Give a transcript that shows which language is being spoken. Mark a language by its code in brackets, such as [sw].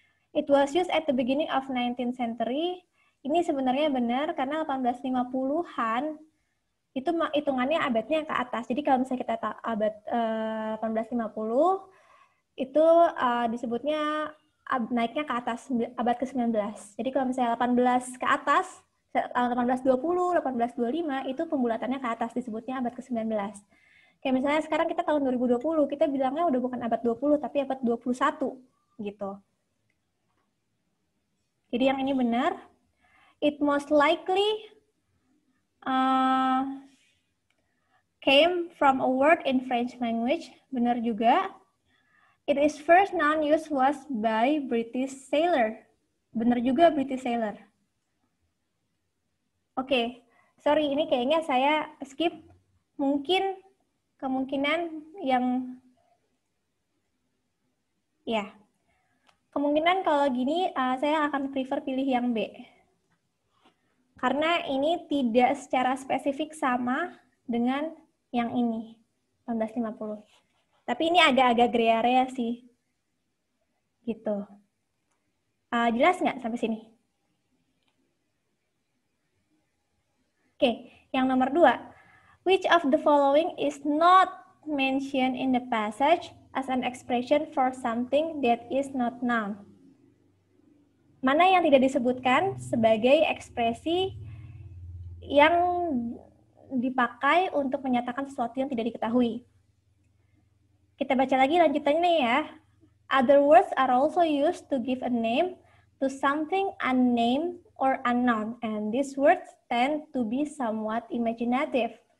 [en] It was used at the beginning of 19th century. [id] Ini sebenarnya benar karena 1850-an itu hitungannya abadnya ke atas. Jadi kalau misalnya kita abad 1850 itu disebutnya naiknya ke atas abad ke-19. Jadi kalau misalnya 18 ke atas, 1820, 1825 itu pembulatannya ke atas disebutnya abad ke-19. Kayak misalnya sekarang kita tahun 2020, kita bilangnya udah bukan abad 20 tapi abad 21 gitu. Jadi yang ini benar. [en] It most likely came from a word in French language. [id] Benar juga. [en] It is first known use was by British sailor. [id] Benar juga British sailor. Oke, sorry ini kayaknya saya skip. Mungkin kemungkinan yang ya. Kemungkinan kalau gini saya akan prefer pilih yang B. Karena ini tidak secara spesifik sama dengan yang ini, 1950. Tapi ini agak-agak gray area sih. Gitu. Jelas nggak sampai sini? Oke, yang nomor 2. [en] Which of the following is not mentioned in the passage as an expression for something that is not noun? [id] Mana yang tidak disebutkan sebagai ekspresi yang dipakai untuk menyatakan sesuatu yang tidak diketahui? Kita baca lagi lanjutannya ya. [en] Other words are also used to give a name to something unnamed or unknown, and these words tend to be somewhat imaginative.